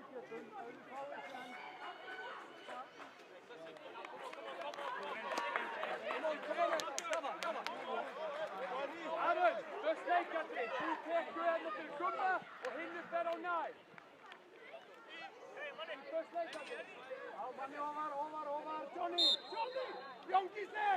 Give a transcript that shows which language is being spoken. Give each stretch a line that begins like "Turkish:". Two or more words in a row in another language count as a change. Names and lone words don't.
English: Aaron, just like that,
Icelandic: du tekur hérna til Gumma og hinn fer á nær.
English: Just like that.
Icelandic: Já, manni ofar, Johnny! Jón Gísli!